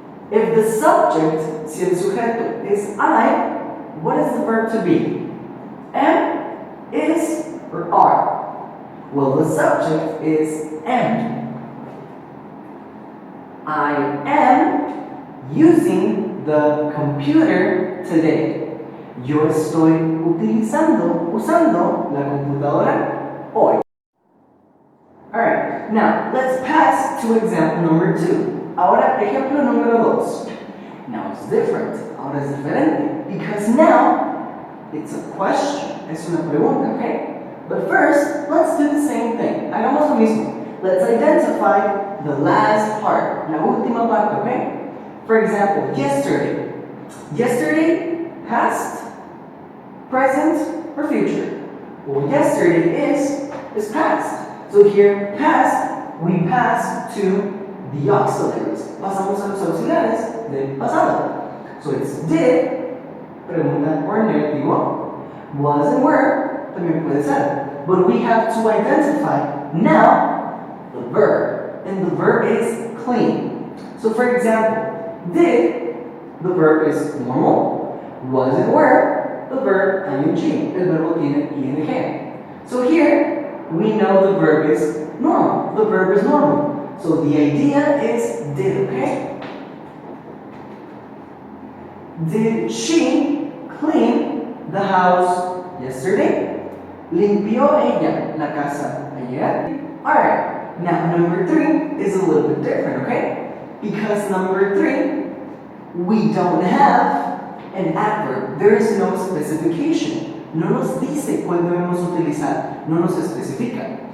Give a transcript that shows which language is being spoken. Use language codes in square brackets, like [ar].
[en] If the subject, [es] si el sujeto [en] is I, what is the verb to be? Am, is, or are? Well, the subject is am. I am using the computer today. [es] Yo estoy usando la computadora hoy. [en] Alright, now let's pass to example number 2. [es] Ahora, ejemplo número 2. [en] Now it's different. [es] Ahora es diferente. [en] Because now it's a question. [es] Es una pregunta, [en] okay? But first, let's do the same thing. [es] Hagamos lo mismo. [en] Let's identify the last part. [es] La última parte, [en] okay? For example, yesterday. Yesterday, past, present, or future. Well, yesterday is past. So here, past, we pass to the auxiliaries. [es] Pasamos a los auxiliares del pasado. [en] So it's did, [es] pregunta or negativo, was and were, también puede ser. [en] But we have to identify now the verb. And the verb is clean. So for example, did, the verb is normal. Was and were, the verb ing. [es] El verbo tiene ing. [en] So here, we know the verb is normal. The verb is normal. So the idea is did, okay? Did she clean the house yesterday? [es] ¿Limpió ella la casa ayer? [en] Alright, now number 3 is a little bit different, okay? Because number 3, we don't have an adverb. There is no specification. [es] No nos dice cuál debemos utilizar, no nos especifica.